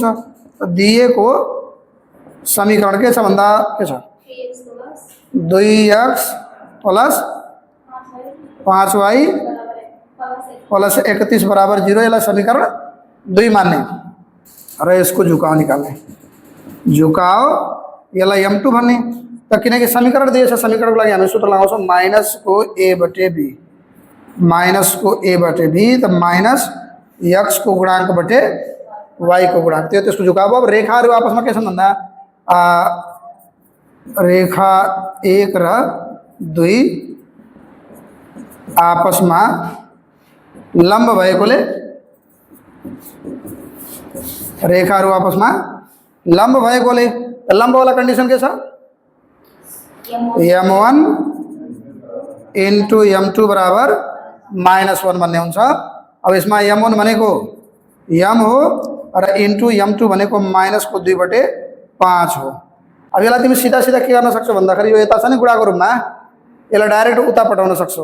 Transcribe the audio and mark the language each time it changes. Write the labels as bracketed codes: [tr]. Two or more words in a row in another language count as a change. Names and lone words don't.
[ne] दिएको समीकरण के छ भन्दा के छ, 2x प्लस 5y प्लस 31 बराबर 0, यसलाई समीकरण 2 मान्ने र यसको झुकाव निकाल्ने। झुकाव यसलाई m2 भन्ने। त किनकि समीकरण दिएछ, समीकरणको लागि हामी सूत्र लगाउँछौँ माइनस को a बटे b, माइनस को a बटे b, त माइनस x को गुणांक बटे y को गुणांक, त्यो त्यसको झुकाव। अब रेखाहरू आपसमा के छन् भन्दा रेखा 1 र दुई [hi] आपस में [ne] लंब भएकोले रेखाहरू [hi] आपस में [ne] लंब भएकोले [hi] लंब वाला [ne] कंडीशन के छ m1 इंटू m2 बराबर -1 भन्ने हुन्छ। अब इसमें m1 भनेको m हो र इंटू m2 भनेको -2/5 हो। अब यसलाई तिमी सीधा सीधा के गर्न सक्छौ भन्दाखेरि यो यता छ नि गुणाको रूपमा, यसलाई डाइरेक्ट उता पठाउन सक्छौ।